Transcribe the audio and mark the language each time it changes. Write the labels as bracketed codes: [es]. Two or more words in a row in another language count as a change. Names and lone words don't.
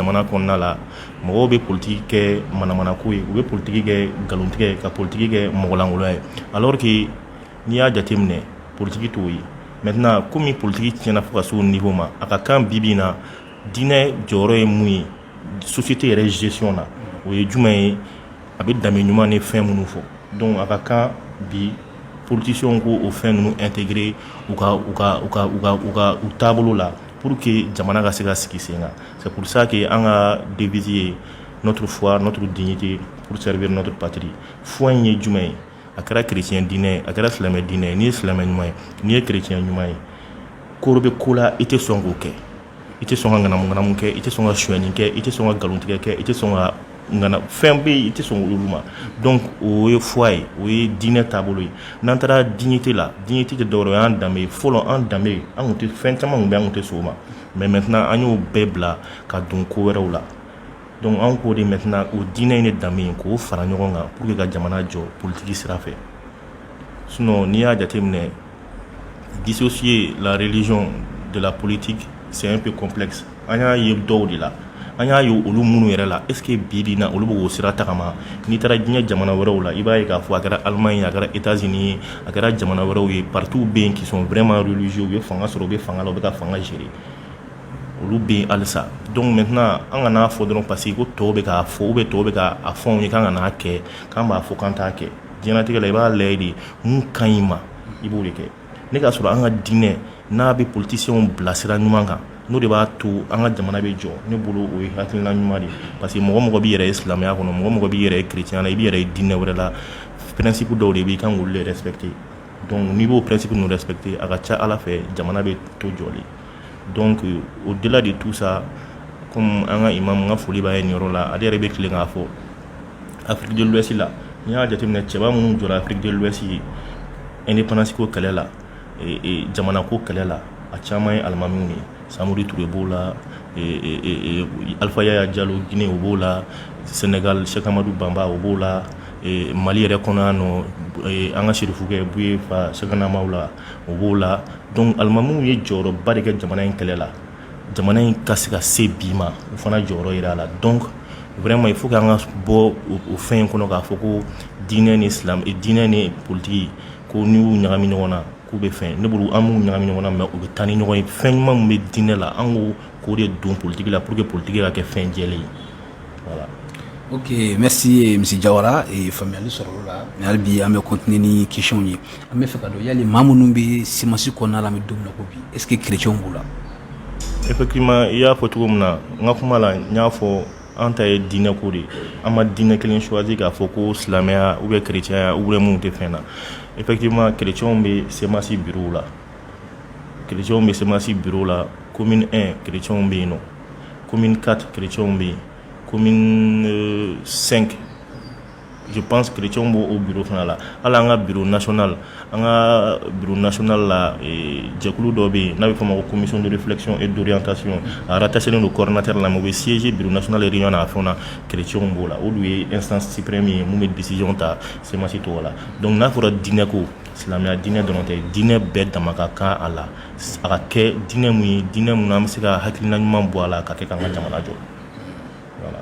[bm] jamana kɔnɔna la mɔgɔw bɛ politique kɛ manamanako ye u bɛ politique kɛ nkalontigɛ ka politique kɛ mɔgɔlankoloya ye [fr] alors que [bm] n'i y'a jateminɛ politique t'o ye maintenant komi politique tiɲɛna fo ka se o niveau ma a ka kan bi na diinɛ jɔyɔrɔ ye mun ye société yɛrɛ gestion na o ye jumɛn ye a bɛ danbe ɲuman ni fɛn minnu fɔ donc a ka kan bi politiciens ko o fɛn ninnu intégrer u taabolo la [fr] pour que [bm] jamana ka se ka sigi sen kan [fr] c'est pour ça que [bm] an ka devise ye [fr] notre foi notre dignité pour servir notre patrie [bm] foi ye jumɛn ye a kɛra chrétien diinɛ a kɛra silamɛ diinɛ n'i ye silamɛ ɲuman ye n'i ye chrétien ɲuman ye ko bɛ ko la i tɛ sɔn k'o kɛ i tɛ sɔn ka ŋanamu kɛ i tɛ sɔn ka sonyani kɛ i tɛ sɔn ka nkalontigɛ kɛ i tɛ sɔn ka ngana fɛn bɛ i tɛ sɔn olu ma donc o ye foi ye o ye diinɛ taabolo ye n'an taara dignité la dignité tɛ dɔwɛrɛ o y'an danbe ye fɔlɔ an danbe an kun tɛ fɛn caman kun bɛ an kun tɛ s'o ma [fr] mais maintenant [bm] an y'o bɛɛ bila ka don ko wɛrɛw la donc an k'o de maintenant o diinɛ in de danbe ye k'o fara ɲɔgɔn kan [fr] pour que [bm] ka jamana jɔ politique sira fɛ sinon n'i y'a jateminɛ [fr] dissocier la religion de la politique c'est un peu complexe. [bm] Anya ye dɔw de la. Anya ye olu minnu yɛrɛ la. [fr] Est-ce que [bm] bi di na olu bɛ k'o sira tagama? N'i taara diɲɛ jamana wɛrɛw la, i b'a ye k'a fɔ a kɛra Allemagne, a kɛra États-Unis, a kɛra jamana wɛrɛw ye partout bɛ yen [fr] qui sont vraiment religieux, [bm] u bɛ fanga sɔrɔ, u bɛ fanga la, u bɛ ka fanga gérer. Olu bɛ yen halisa. Donc maintenant an ka n'a fɔ dɔrɔn [fr] parce que [bm] ko tɔw bɛ k'a fɔ [fr] ou bien [bm] tɔw bɛ k'a fɔ anw ye k'an ka n'a kɛ, k'an b'a fɔ k'an t'a kɛ. Diɲɛlatigɛ la i b'a lajɛ de mun ka ɲi ma i b'o de kɛ. Ne k'a sɔrɔ an ka diinɛ n'a bɛ politiciens bilasira ɲuman kan n'o de b'a to an ka jamana bɛ jɔ ne bolo o ye hakilina ɲuman de ye [fr] parce que [bm] mɔgɔ mɔgɔ b'i yɛrɛ ye silamɛya kɔnɔ mɔgɔ mɔgɔ b'i yɛrɛ ye chrétien la i b'i yɛrɛ ye diinɛ wɛrɛ la principe dɔw de bɛ yen i kan k'olu de respecter donc n'i b'o principe ninnu respecter a ka ca ala fɛ jamana bɛ to jɔlen [fr] donc au-delà de tout ça comme [bm] an ka imam n ka foli b'a ye nin yɔrɔ la ale yɛrɛ bɛ tilen k'a fɔ Afrique de l'Ouest la n'i y'a jateminɛ cɛba minnu jɔra Afrique de l'Ouest indépendance ko kɛlɛ la jamana ko kɛlɛ la a caman ye alimamiw ye Samori Touré b'o la Alpha Yaya Diallo Guinée o b'o la Sénégal Cheikh Amadou Bamba o b'o la Mali yɛrɛ kɔnɔ yan nɔ an ka Serifukɛ Buye fa Cheikh Namaw la o b'o la donc alimamiw ye jɔyɔrɔba de kɛ jamana in kɛlɛ la jamana in ka se ka se bi ma u fana jɔyɔrɔ yira a la donc [fr] vraiment il faut [bm] qu'an ka bɔ o fɛn in kɔnɔ k'a fɔ ko diinɛ ni islam diinɛ ni politique ko n'u y'u ɲagami ɲɔgɔn na k'u bɛ fɛn ne bolo an b'u ɲagami ɲɔgɔn na mais u bɛ taa ni ɲɔgɔn ye fɛn ɲuman min bɛ diinɛ la an k'o de don politique la [fr] pour que [bm] politique ka kɛ fɛn jɛlen ye voilà. [fr] Ok, merci M. [bm] Diawara et faamuyali sɔrɔ o la mais hali bi an bɛ continuer ni question ye an bɛ fɛ ka dɔn yali maa minnu bɛ semence kɔnɔna la an bɛ don min na ko bi [fr] est-ce que [bm] chrétien b'u la. Effectivement i y'a fɔ cogo min na n ka kuma la n y'a fɔ an ta ye diinɛ ko de an ma diinɛ kelen choisir k'a fɔ ko silamɛya [fr] ou bien [bm] chrétien ou bien mun tɛ fɛn na effectivement chrétiens bɛ semence bureau la chrétiens bɛ semence bureau la commune 1 chrétiens bɛ yen nɔ commune 4 chrétiens bɛ yen commune 5 [fr] je pense [bm] chrétiens b'o bureau fana la hali an ka [fr] bureau national [bm] la jɛkulu dɔ bɛ yen n'a bɛ fɔ o ma ko [fr] commission de réflexion et d'orientation [bm] a rattaché don coordinateur la mais o bɛ siéger [fr] bureau national de réunion [bm] na a fɛnw na chrétiens b'o la o dun ye [fr] instance suprême [bm] ye mun bɛ décision ta semence tɔgɔ la donc n'a fɔra diinɛ ko silamɛya diinɛ dɔrɔn tɛ diinɛ bɛɛ dama ka kan a la a ka kɛ diinɛ mun ye diinɛ mun an bɛ se ka hakilina ɲuman bɔ a la ka kɛ k'an ka jamana jɔ voilà.